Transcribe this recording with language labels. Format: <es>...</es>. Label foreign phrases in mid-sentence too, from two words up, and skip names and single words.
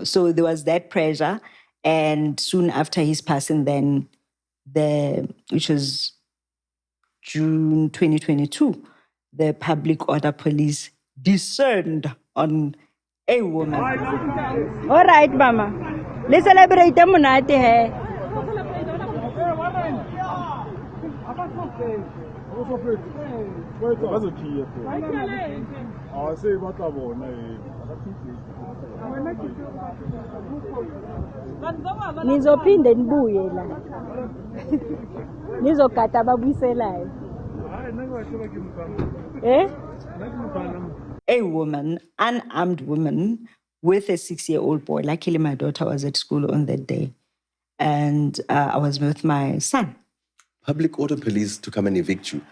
<en>So there was that pressure. And soon after his passing, then which was June 2022, the public order police discerned on a woman. All right, Mama. Let's celebrate the monate hai.</en> <zu>Nizophinde nibuye la. Nizogada babuyiselayo.</zu> <en>A woman, unarmed woman, with a 6-year-old boy. Luckily, my daughter was at school on that day. And I was with my son. Public order police to come and evict you.</en>